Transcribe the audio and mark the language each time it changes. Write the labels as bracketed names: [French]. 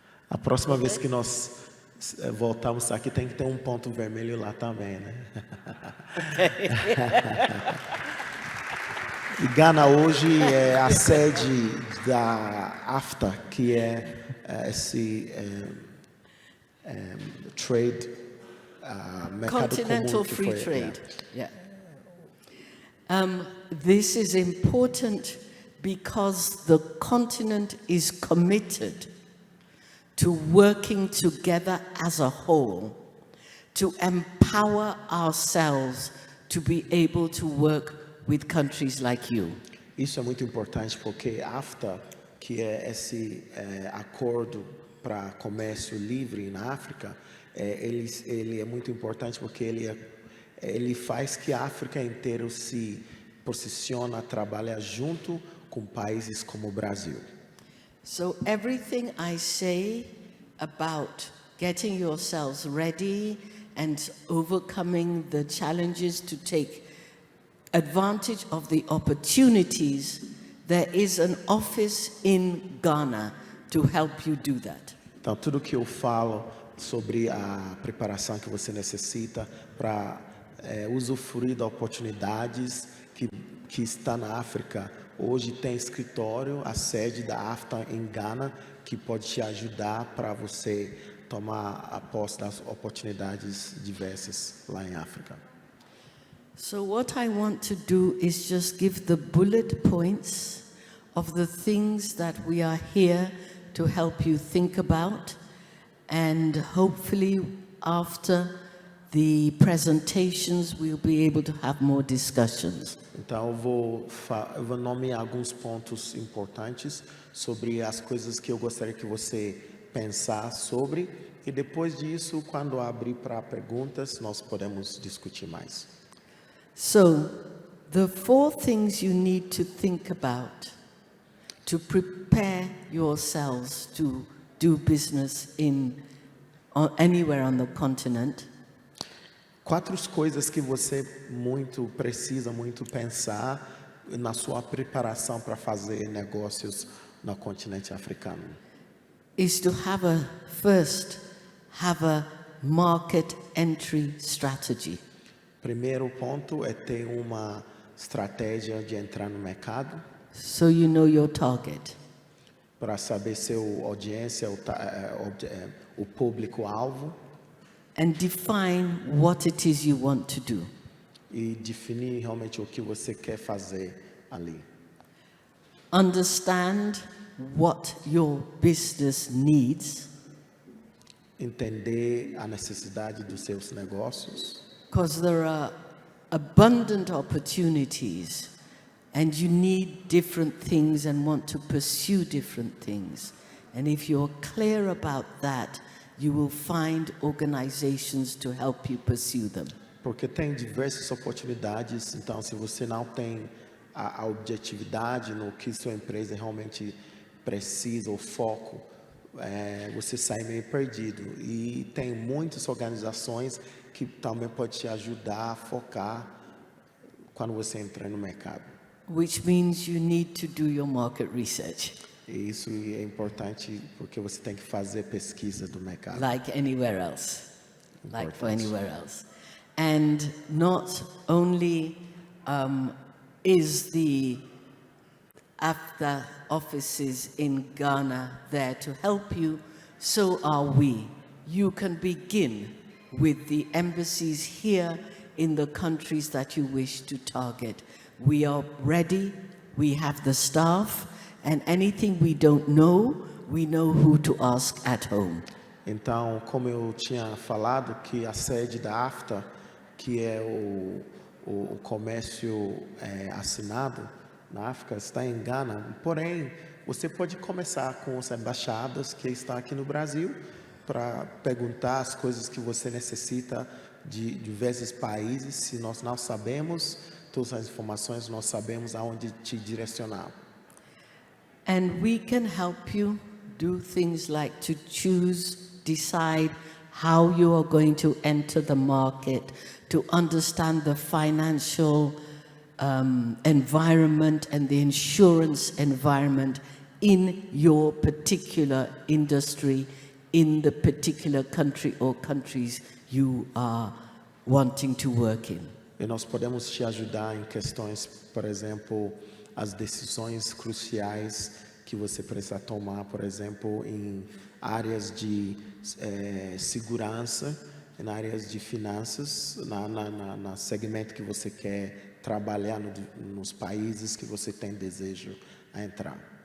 [Portuguese] A próxima vez que nós voltarmos aqui tem que ter um ponto vermelho lá também, né? E Gana hoje é a sede da AFTA, que é esse trade, mercado [English] Continental [Portuguese] comum que [English] Free [Portuguese] foi, [English] Trade. Yeah. This is important because the continent is committed to working together as a whole to empower ourselves to be able to work with countries like you. [Portuguese] Isso é muito importante porque AFTA, que é esse acordo para comércio livre na África, ele é muito importante porque ele faz que a África inteira se posiciona, trabalha junto com países como o Brasil. [English] So everything I say about getting yourselves ready and overcoming the challenges to take advantage of the opportunities, there is an office in Ghana to help you do that. [Portuguese] Então, tudo que eu falo sobre a preparação que você necessita para usufruir das oportunidades que está na África. Hoje tem escritório, a sede da AFTA em Gana, que pode te ajudar para você tomar a posse das oportunidades diversas lá em África. [English] So what I want to do is just give the bullet points of the things that we are here to help you think about, and hopefully after the presentations we'll be able to have more discussions. [Portuguese] Então eu vou nomear alguns pontos importantes sobre as coisas que eu gostaria que você pensasse sobre, e depois disso, quando abrir para perguntas, nós podemos discutir mais. [English] So, the 4 things you need to think about to prepare yourselves to do business anywhere on the continent. [Portuguese] 4 coisas que você precisa muito pensar na sua preparação para fazer negócios no continente africano. [English] Is to first have a market entry strategy. [Portuguese] Primeiro ponto é ter uma estratégia de entrar no mercado. [English] So you know your target. [Portuguese] Para saber seu audiência, o público-alvo. [English] And define what it is you want to do. [Portuguese] E definir realmente o que você quer fazer ali. [English] Understand what your business needs. [Portuguese] Entender a necessidade dos seus negócios. [English] Because there are abundant opportunities and you need different things and want to pursue different things. And if you're clear about that, you will find organizations to help you pursue them. [Portuguese] Porque tem diversas oportunidades, então se você não tem a objetividade no que sua empresa realmente precisa, o foco, você sai meio perdido. E tem muitas organizações que também podem te ajudar a focar quando você entrar no mercado. [English] Which means you need to do your market research. [Portuguese] E isso é importante porque você tem que fazer pesquisa do mercado. [English] Like anywhere else. Like for anywhere else. And not only is the AFTA offices in Ghana there to help you, so are we. You can begin with the embassies here in the countries that you wish to target. We are ready, we have the staff, and anything we don't know, we know who to ask at home. [Portuguese] Então, como eu tinha falado, que a sede da AFTA, que é o comércio assinado na África, está em Gana. Porém, você pode começar com as embaixadas que estão aqui no Brasil para perguntar as coisas que você necessita de diversos países. Se nós não sabemos todas as informações, nós sabemos aonde te direcionar. [English] And we can help you do things like to decide how you are going to enter the market, to understand the financial environment and the insurance environment in your particular industry, in the particular country or countries you are wanting to work in. [Portuguese] E nós podemos te ajudar em questões, por exemplo, as decisões cruciais que você precisa tomar, por exemplo, em áreas de segurança, em áreas de finanças, na segmento que você quer trabalhar nos países que você tem desejo a entrar.